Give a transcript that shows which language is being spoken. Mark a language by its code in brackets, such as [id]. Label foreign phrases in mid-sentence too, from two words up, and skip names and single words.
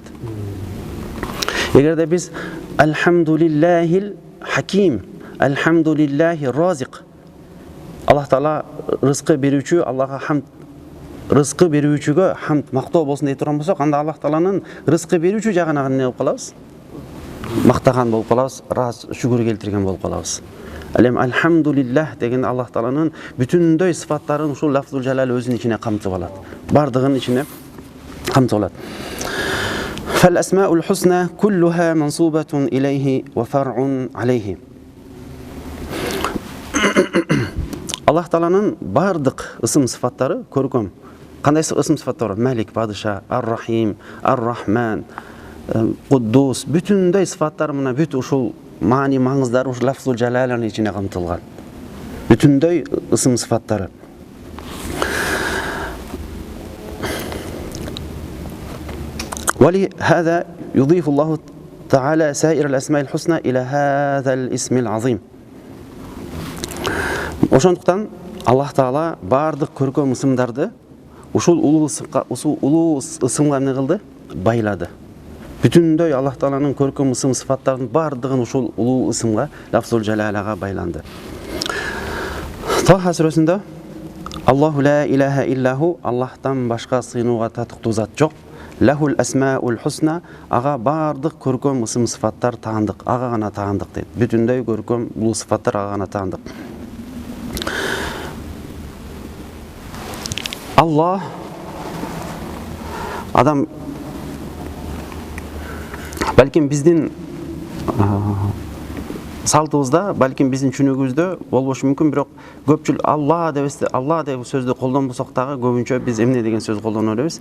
[ky] Эгерде биз [ar] الحمد لله الحكيم, الحمد لله الرازق, [ky] Аллах Таала рызкы берүүчү, Аллахга хамд, рызкы берүүчүгө хамд, мактоо болсун дей турган болсок, анда Аллах Тааланын рызкы берүүчү жагына эмне болуп калабыз? Мактаган болуп калабыз, шүгүр келтирген болуп калабыз. Алем Алхамдулиллах деген Аллах Тааланын бүтүндөй сыфаттарын ушул [ar] لفظ الجلال [ky] өзүнүн ичине камтып алат. Бардыгын ичине камтып алат. [ar] فالأسماء الحسنى كلها منصوبة إليه وفرع عليه. [ky] Аллах Тааланын бардык ысым сыфаттары көркөм. Кандай ысым сыфаттар бар? Малик, падыша, ар-рахим, ар-рахман, куддус, бүтүндөй сыфаттар мына бүт ушул маани маңыздары ушул [ar] لفظ الجلالة [ky] ичине камтылган. Бүтүндөй ысым сыфаттары. [ar] ولهذا يضيف الله تعالى سائر الأسماء الحسنى إلى هذا الاسم العظيم. [ky] Ошондуктан Аллах Таала бардык көркөм ысымдарды ушул улуу ысымга эмне кылды? Байлады. Бүтүндөй Аллах Тааланын көркөм ысым сыфаттарынын бардыгын ушул улуу ысымга, [ar] لفظ الجلالة [ky] байланды. Таха сүрөсүндө [ar] الله لا إله إلا هو, [ky] Аллахтан башка сыйынууга татыктуу зат жок. [ar] له الأسماء الحسنى, [ky] ага бардык көркөм ысым сыфаттар таандык, ага гана таандык дейт. Бүтүндөй көркөм улуу сыфаттар ага гана таандык. Аллах адам балким биздин салтыбызда, балким биздин чүнүгүбүздө болбошу мүмкүн, бирок көпчүлүк Алла деп сөздү колдонбосок дагы көбүнчө биз эмне деген сөз колдоно беребиз?